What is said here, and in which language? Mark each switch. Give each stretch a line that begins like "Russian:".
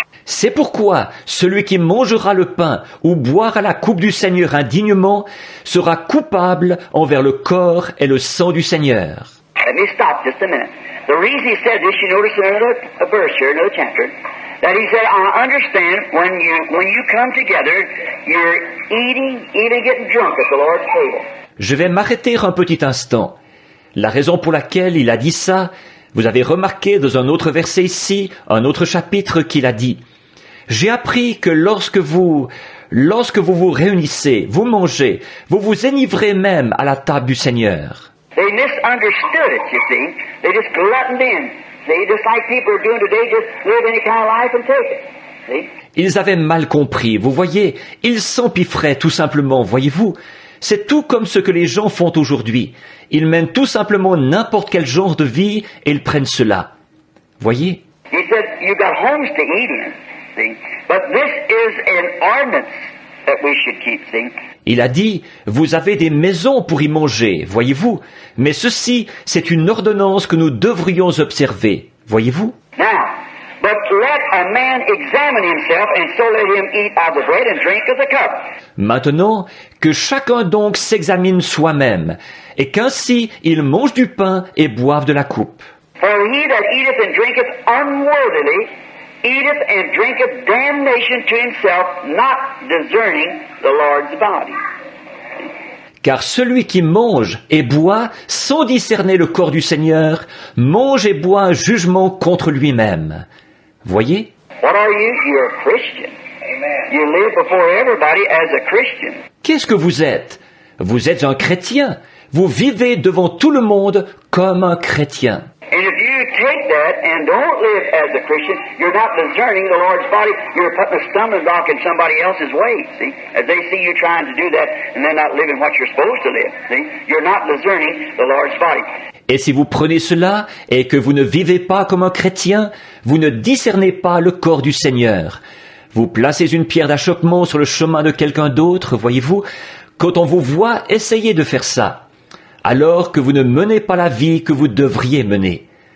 French: C'est pourquoi celui qui mangera le pain ou boira la coupe du Seigneur indignement sera coupable envers le corps et le sang du Seigneur.
English: Let me stop just a minute. The reason he said this, you notice in another verse here, another chapter, that he said, I understand when you come together, you're eating, even getting drunk at the Lord's table.
French: Je vais m'arrêter un petit instant. La raison pour laquelle il a dit ça, vous avez remarqué dans un autre verset ici, un autre chapitre qu'il a dit. J'ai appris que lorsque vous vous réunissez, vous mangez, vous vous enivrez même à la table du Seigneur.
English: They misunderstood it, you see. They just gluttoned in. See, just like people are doing today, just live any kind of life and take it. See?
French: Ils avaient mal compris, vous voyez, ils s'empiffraient tout simplement, voyez-vous. C'est tout comme ce que les gens font aujourd'hui. Ils mènent tout simplement n'importe quel genre de vie et ils prennent cela. Voyez?
English: He said, you got homes to eat in, see. But this is an ordinance that we should keep, see.
French: Il a dit, vous avez des maisons pour y manger, voyez-vous. Mais ceci, c'est une ordonnance que nous devrions observer, voyez-vous.
English: Now, but let a man examine himself, and so let him eat of the bread and drink of the cup.
French: Maintenant, que chacun donc s'examine soi-même, et qu'ainsi il mange du pain et boive de la coupe.
English: For he that eateth and drinketh unworthily, eateth and drinketh damnation to himself, not discerning the Lord's body.
French: Car celui qui mange et boit sans discerner le corps du Seigneur, mange et boit un jugement contre lui-même. Voyez?
English: What are you? You're a Christian. Amen. You live before everybody as a Christian.
French: Qu'est-ce que vous êtes? Vous êtes un chrétien. Vous vivez devant tout le monde comme un chrétien.
English: And if you take that and don't live as a Christian, you're not discerning the Lord's body. You're putting a stumbling block in somebody else's way, see? As they see you trying to do that and they're not living what you're supposed to live, see? You're not discerning the Lord's body.
French: Et si vous prenez cela et que vous ne vivez pas comme un chrétien, vous ne discernez pas le corps du Seigneur. Vous placez une pierre d'achoppement sur le chemin de quelqu'un d'autre, voyez-vous, quand on vous voit essayer de faire ça, alors que vous ne menez pas la vie que vous devriez mener.